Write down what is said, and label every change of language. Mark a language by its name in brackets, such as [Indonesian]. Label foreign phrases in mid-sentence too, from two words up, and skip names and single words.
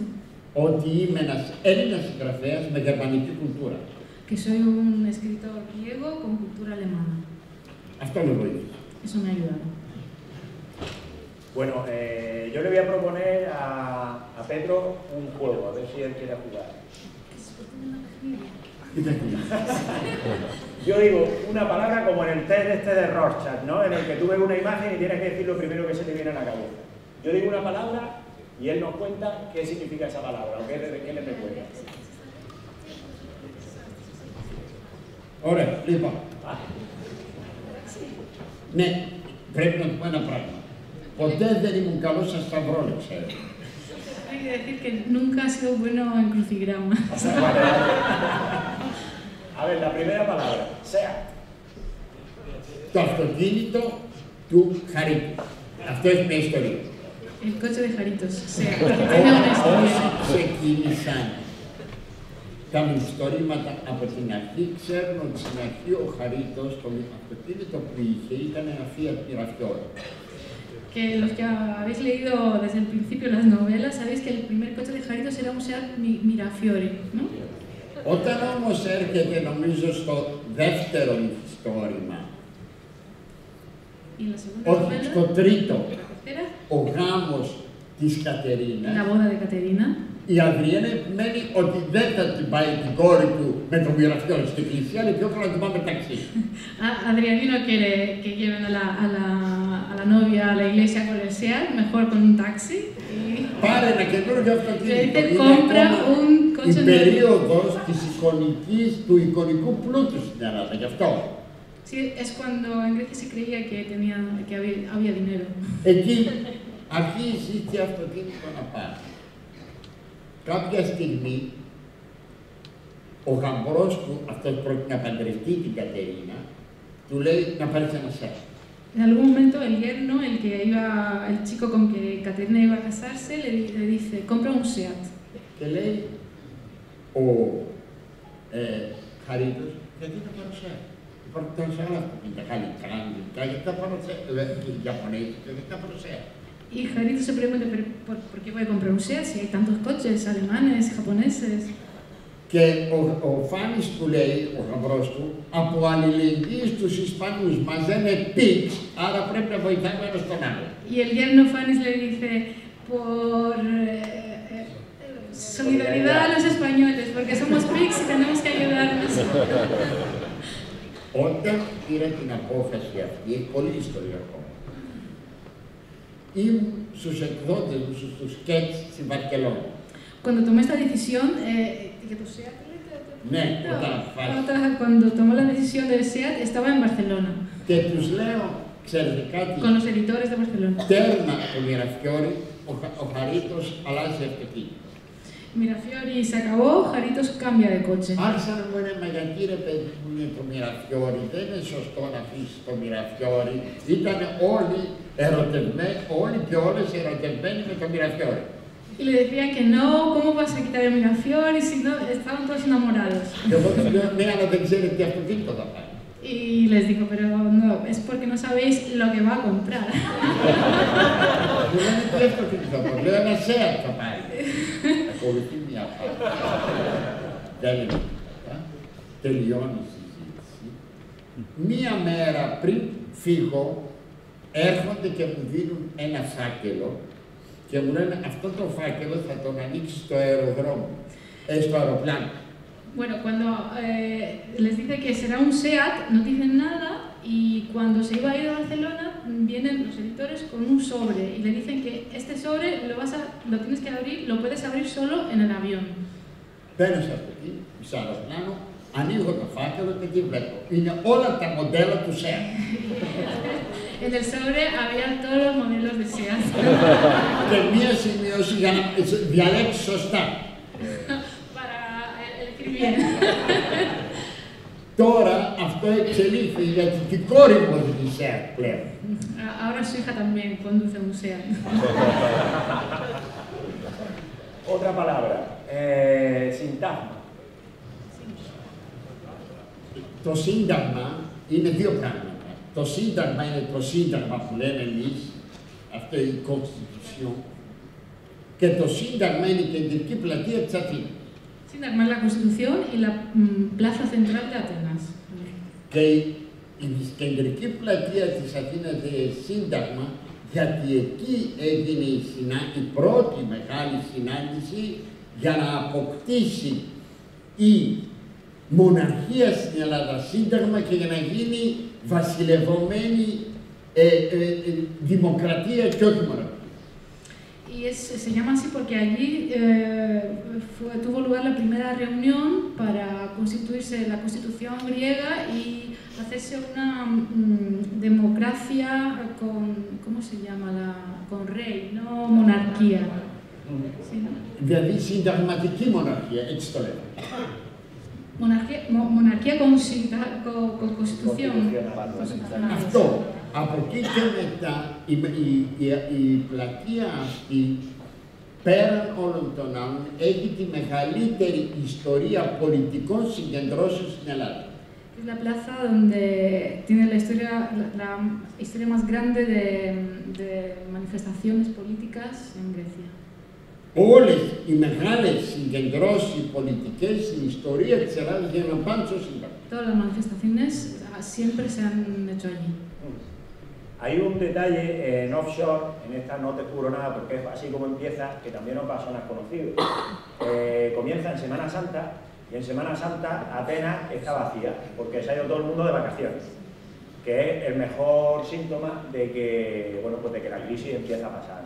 [Greek] Ότι είμαι ένας Έλληνας συγγραφέας με γερμανική κουλτούρα. [Spanish] Que soy un escritor griego con cultura alemana. [Greek] Αυτό με βοήθησε. [Spanish] Eso me ha ayudado. Bueno, yo le voy a proponer a Pedro un juego, a ver si él quiere jugar. Yo digo una palabra como en el test este de Rorschach, ¿no? En el que tú ves una imagen y tienes que decir lo primero que se te viene a la cabeza. Yo digo una palabra y él nos cuenta qué significa esa palabra o qué le recuerda. [Greek] Ωραία, λοιπόν. Ναι, πρέπει να του πω ένα πράγμα. Ποτέ δεν ήμουν καλός στα σταυρόλεξ, ξέρω. [Spanish] Hay que decir que nunca ha sido bueno en crucigramas. A ver, la primera palabra, sea. [Greek] Το αυτοκίνητο του Χαρίτου. Αυτό έχει μια ιστορία. [Spanish] El coche de Jaritos, sea. Tiene una historia. [Greek] Όσοι ξεκίνησαν τα μυστορήματα από την αρχή, ξέρουν ότι στην αρχή ο Χαρίτος, το αυτοκίνητο που είχε, ήταν ένα Fiat Mirafiori. [Spanish] Que los que habéis leído desde el principio las novelas, sabéis que el primer coche de Jaritos era un Seat Mirafiori, ¿no? [Greek] Όταν όμως έρχεται, νομίζω, στο δεύτερο μυθιστόρημα, [Spanish] Y la segunda [Greek] όχι, [Spanish] novela, [Greek] στο τρίτο, [Spanish] la tercera, [Greek] ο γάμος της Κατερίνας, [Spanish] la boda de Caterina, [Greek] η Αδριένα επιμένει ότι δεν θα την πάει την κόρη του με το Mirafiori στην εκκλησία, αλλά πιο καλά να την πάμε ταξί. [Spanish] Adriani no quiere que lleven a la novia a la iglesia con el Seat, mejor con un taxi. [Greek] Πάρε ένα καινούργιο αυτοκίνητο. [Spanish] Le compra un [Greek] η [Spanish] coche [Greek] περίοδος του εικονικού πλούτου στην Ελλάδα, γι' αυτό. [Spanish] Sí, es cuando en Grecia se creía que había dinero. [Greek] Εκεί αρχίζει και αυτοκίνητο να πάρει. Κάποια στιγμή, ο γαμπρός του, αυτός πρόκειται να παντρευτεί την Κατερίνα, του λέει να πάρεις ένα Seat. [Spanish] En algún momento el yerno, el chico con que Caterina iba a casarse, le dice, compra un Seat. [Greek] Και λέει ο Χαρίτος, γιατί να πάρω Seat? Υπάρχουν τόσα άλλα αυτοκίνητα, γαλλικά, αγγλικά, γιατί θα πάρω Seat? Ιαπωνέζικα, γιατί θα πάρω Seat? [Spanish] Y Jarito se pregunta, ¿por qué voy a comprar un Seat si hay tantos coches alemanes, japoneses? [Greek] Και ο Φάνης του λέει, ο γαμπρός του, από αλληλεγγύη στους Ισπανούς μας λένε pigs, άρα πρέπει να βοηθάμε ένας τον άλλο. [Spanish] Y el yerno Fanis le dice, por solidaridad a los españoles, porque somos pigs y tenemos que ayudarnos. [Greek] Όταν πήρα την απόφαση αυτή, έχει πολλή ιστορία ακόμα. Ήμουν στους εκδότες μου, στους σκέτς στην Βαρκελόνη. [Spanish] Cuando tomé esta decisión, ¿qué tu Seat? [Greek] Ναι, [Spanish] Cuando tomó la decisión del Seat, estaba en Barcelona. [Greek] Και τους λέω, ξέρετε κάτι, [Spanish] con los editores de Barcelona. [Greek] Τέρμα το Mirafiori, ο Χαρίτος αλλάζει αυτοκίνητο. [Spanish] Mirafiori se acabó, Jaritos cambia de coche. [Greek] Άρχισα να μου λένε, μα γιατί ρε παιδί μου είναι το Mirafiori, δεν είναι σωστό να αφήσεις το Mirafiori. Ήταν όλοι ερωτευμένοι, όλοι και όλες ερωτευμένοι με το Mirafiori. [Spanish] Y le decían que no, ¿cómo vas a quitar el Mirafiori si no estaban todos enamorados? [Greek] Και εγώ τους λέω, ναι, αλλά δεν ξέρετε τι αυτοκίνητο θα πάρει. [Spanish] Y les digo, pero no, es porque no sabéis lo que va a comprar. [Greek] Μου λένε τι αυτοκίνητο θα πάρει, λέω ένα Seat θα πάρει. Ακολουθεί μια φάση. Δεν είναι τίποτα. Τελειώνει η συζήτηση. Μία μέρα πριν φύγω, έρχονται και μου δίνουν ένα φάκελο και μου λένε αυτό το φάκελο θα τον ανοίξει στο αεροδρόμιο, στο αεροπλάνο. [Spanish] Bueno, cuando les dice que será un Seat, no dicen nada y cuando se iba a ir a Barcelona vienen los editores con un sobre y le dicen que este sobre lo tienes que abrir, lo puedes abrir solo en el avión. [Greek] Παίρνω σε αυτή, σε αεροπλάνο, ανοίγω το φάκελο και τι βλέπω. Είναι όλα τα μοντέλα του ΣΕΑ. [Spanish] En el sobre había todos los modelos de SEAT. [Greek] Και μία σημείωση για να διαλέξει σωστά. [Spanish] Para elegir bien. [Greek] Τώρα αυτό εξελίχθη γιατί την κόρη μου οδηγεί ΣΕΑ πλέον. [Spanish] Ahora su hija también conduce un SEAT. Otra palabra, sintagma. [Greek] Το σύνταγμα είναι δύο πράγματα. Το σύνταγμα είναι το σύνταγμα που λέμε εμείς, αυτό η Constitution, και το σύνταγμα είναι η κεντρική πλατεία της Αθήνας. [Spanish] Síntagma es la Constitución y la plaza central de Atenas. [Greek] Και η κεντρική πλατεία της Αθήνας είναι σύνταγμα, γιατί εκεί έγινε η πρώτη μεγάλη συνάντηση για να αποκτήσει η μοναρχία στην Ελλάδα σύνταγμα και για να γίνει βασιλευωμένη δημοκρατία και όχι μοναρχία. [Spanish] Y se llama así porque allí tuvo lugar la primera reunión para constituirse la Constitución griega y hacerse una democracia con, ¿cómo se llama? Con rey, no monarquía. Sí, ¿no? [Greek] Δηλαδή συνταγματική μοναρχία, έτσι το λέμε. [Spanish] Monarquía con constitución. [Greek] Αυτό. Από εκεί και μετά η πλατεία αυτή, πέραν όλων των άλλων, έχει τη μεγαλύτερη ιστορία πολιτικών συγκεντρώσεων στην Ελλάδα. [Spanish] Es la plaza donde tiene la historia más grande de manifestaciones políticas en Grecia. [Greek] Όλες οι μεγάλες συγκεντρώσεις πολιτικές στην ιστορία της Ελλάδας γίνονται πάνω στο Σύνταγμα. [Spanish] Todas las manifestaciones siempre se han hecho allí. Hay un detalle en offshore, en esta no te juro nada porque es así como empieza, que también os va a sonar conocido. Comienza en Semana Santa y en Semana Santa Atenas está vacía porque se ha ido todo el mundo de vacaciones, que es el mejor síntoma de que, bueno, pues de que la crisis empieza a pasar, ¿no?